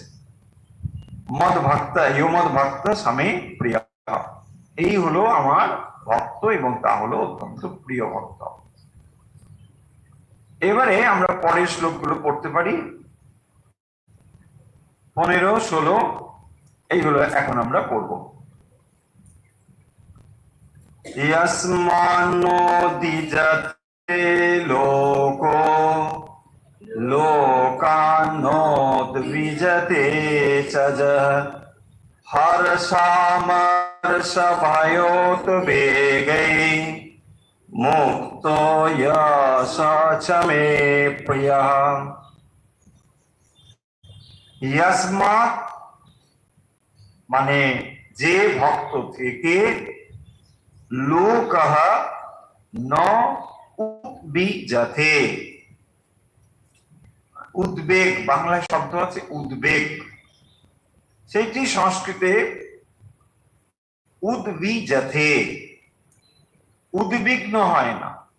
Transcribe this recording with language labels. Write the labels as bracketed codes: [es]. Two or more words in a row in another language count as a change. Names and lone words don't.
[sa] মদ ভক্ত মদ ভক্ত স্বামী প্রিয়, [bn] এই হলো আমার ভক্ত এবং তা হলো অত্যন্ত প্রিয় ভক্ত। এবারে আমরা পরের শ্লোকগুলো পড়তে পারি, 15, 16, এইগুলো এখন আমরা পড়ব। [sa] यस्मान्नो द्विजते लोको लोकान्नो द्विजते च हर्षामर्षभयोद्वेगै मुक्तो यश च मे प्रियः। [bn] यस्मात् মানে যে ভক্ত থেকে, [sa] লোকঃ ন উদ্বিজতে, [bn] উদ্বেগ, বাংলায় শব্দ আছে উদ্বেগ, সেইটি সংস্কৃতে উদ্বিজতে, উদ্বিগ্ন হয় না।